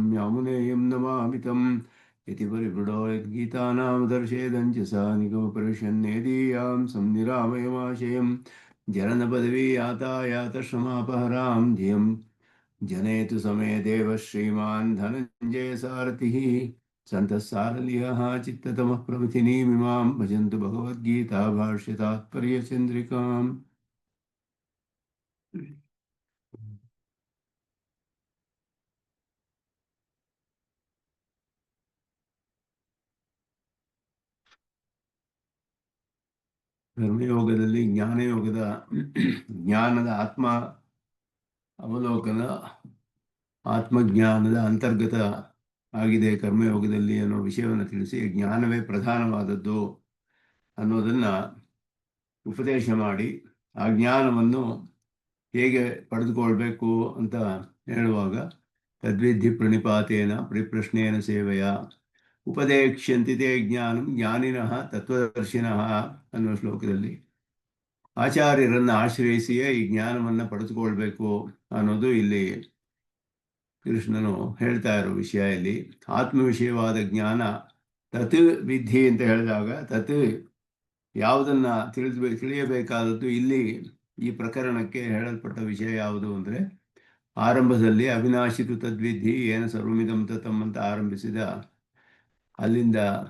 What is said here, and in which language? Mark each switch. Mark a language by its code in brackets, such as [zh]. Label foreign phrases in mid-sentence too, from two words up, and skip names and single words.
[sa] यामुनेयं नमामि तम् इति परिवृढो यद्गीतानां दर्शेदञ्च सा निगमपरिषन्नेदीयां संनिरामयमाशयं जननपदवी यातायातश्रमापहरां धियं जनेतु समे देव श्रीमान् धनञ्जयसारथिः सन्तः सारलियः चित्ततमः प्रभृतिनीमिमां भजन्तु भगवद्गीता भाष्यतात्पर्यचन्द्रिकाम्। [kn] ಕರ್ಮಯೋಗದಲ್ಲಿ ಜ್ಞಾನಯೋಗದ ಜ್ಞಾನದ ಆತ್ಮ ಅವಲೋಕನ ಆತ್ಮಜ್ಞಾನದ ಅಂತರ್ಗತ ಆಗಿದೆ ಕರ್ಮಯೋಗದಲ್ಲಿ ಅನ್ನೋ ವಿಷಯವನ್ನು ತಿಳಿಸಿ ಜ್ಞಾನವೇ ಪ್ರಧಾನವಾದದ್ದು ಅನ್ನೋದನ್ನು ಉಪದೇಶ ಮಾಡಿ ಆ ಜ್ಞಾನವನ್ನು ಹೇಗೆ ಪಡೆದುಕೊಳ್ಬೇಕು ಅಂತ ಹೇಳುವಾಗ [sa] ತದ್ವಿಧಿ ಪ್ರಣಿಪಾತೇನ ಪರಿಪ್ರಶ್ನೇನ ಸೇವೆಯ ಉಪದೇಕ್ಷ್ಯಂತಿ ತೇ ಜ್ಞಾನಂ ಜ್ಞಾನಿನಃ ತತ್ವದರ್ಶಿನಃ [kn] ಅನ್ನೋ ಶ್ಲೋಕದಲ್ಲಿ ಆಚಾರ್ಯರನ್ನು ಆಶ್ರಯಿಸಿಯೇ ಈ ಜ್ಞಾನವನ್ನು ಪಡೆದುಕೊಳ್ಬೇಕು ಅನ್ನೋದು ಇಲ್ಲಿ ಕೃಷ್ಣನು ಹೇಳ್ತಾ ಇರೋ ವಿಷಯ. ಇಲ್ಲಿ ಆತ್ಮ ವಿಷಯವಾದ ಜ್ಞಾನ ತತ್ ವಿಧಿ ಅಂತ ಹೇಳಿದಾಗ ತತ್ ಯಾವುದನ್ನು ತಿಳಿಯಬೇಕಾದದ್ದು ಇಲ್ಲಿ ಈ ಪ್ರಕರಣಕ್ಕೆ ಹೇಳಲ್ಪಟ್ಟ ವಿಷಯ ಯಾವುದು ಅಂದರೆ ಆರಂಭದಲ್ಲಿ [sa] ಅವಿನಾಶಿತು ತದ್ವಿಧಿ ಏನು ಸರ್ವಮಿದಂ ತತಂ [kn] ಅಂತ ಆರಂಭಿಸಿದ ಅಲ್ಲಿಂದ